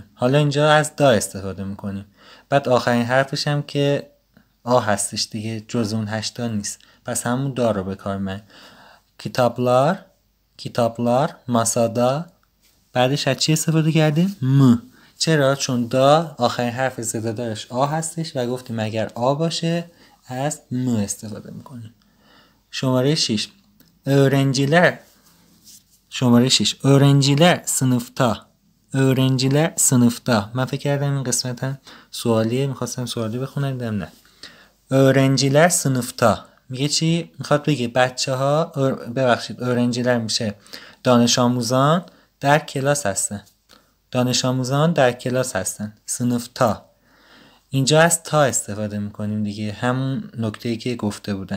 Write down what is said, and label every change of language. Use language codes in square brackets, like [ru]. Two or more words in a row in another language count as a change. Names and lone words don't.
[fa] حالا اینجا از دا استفاده میکنیم. بعد آخرین حرفش هم که آ هستش دیگه، جز اون 8 نیست، پس همون دا رو به کار من. [tr] kitaplar masada. [fa] بعدش از چی استفاده کردیم؟ م. چرا؟ چون دا آخرین حرف صدادارش آ هستش و گفتیم اگر آ باشه از م استفاده میکنیم. [tr] شماره 6 öğrenciler sınıfta. [fa] من فکر کردم این قسمت هم سوالیه، میخواستم سوالی بخونم دیدم نه. [tr] öğrenciler sınıfta [fa] میگه چی؟ میخواد بگه بچه ها ببخشید öğrenciler میشه دانش آموزان در کلاس هستن. دانش آموزان در کلاس هستن. [tr] sınıfta. [fa] اینجا از تا استفاده میکنیم دیگه، همون نکته‌ای که گفته بودن.